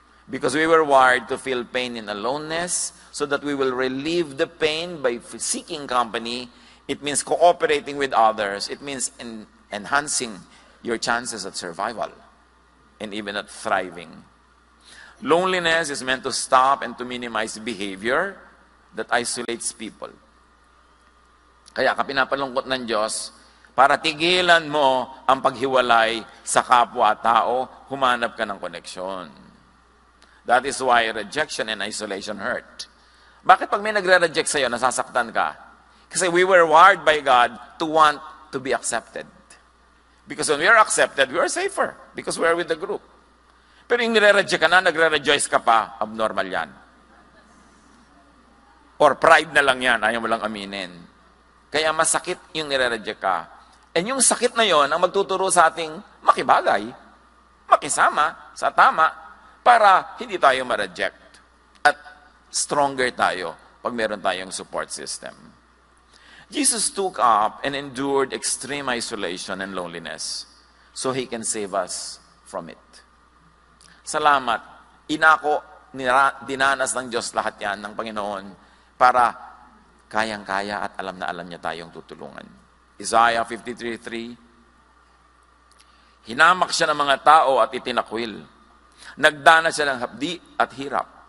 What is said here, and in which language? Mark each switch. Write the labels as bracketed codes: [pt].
[en] Because we were wired to feel pain in aloneness so that we will relieve the pain by seeking company. It means cooperating with others. It means enhancing your chances at survival and even at thriving. Loneliness is meant to stop and to minimize behavior that isolates people. [tl] Kaya ka pinapalungkot ng Diyos para tigilan mo ang paghiwalay sa kapwa-tao, humanap ka ng koneksyon. [en] That is why rejection and isolation hurt. [tl] Bakit pag may nagre-reject sa'yo, nasasaktan ka? [en] Kasi we were wired by God to want to be accepted. Because when we are accepted, we are safer. Because we are with the group. [tl] Pero yung nire-reject ka na, nagre-rejoice ka pa, abnormal yan. Or pride na lang yan, ayaw mo lang aminin. Kaya masakit yung nire-reject ka. And yung sakit na yon ang magtuturo sa ating makibagay, makisama sa tama, para hindi tayo ma-reject. At stronger tayo pag meron tayong [en] support system. Jesus took up and endured extreme isolation and loneliness so He can save us from it. [tl] Salamat. Inako, dinanas ng Diyos lahat yan ng Panginoon para kayang-kaya at alam na alam niya tayong tutulungan. Isaiah 53, hinamak siya ng mga tao at itinakwil. Nagdana siya ng hapdi at hirap.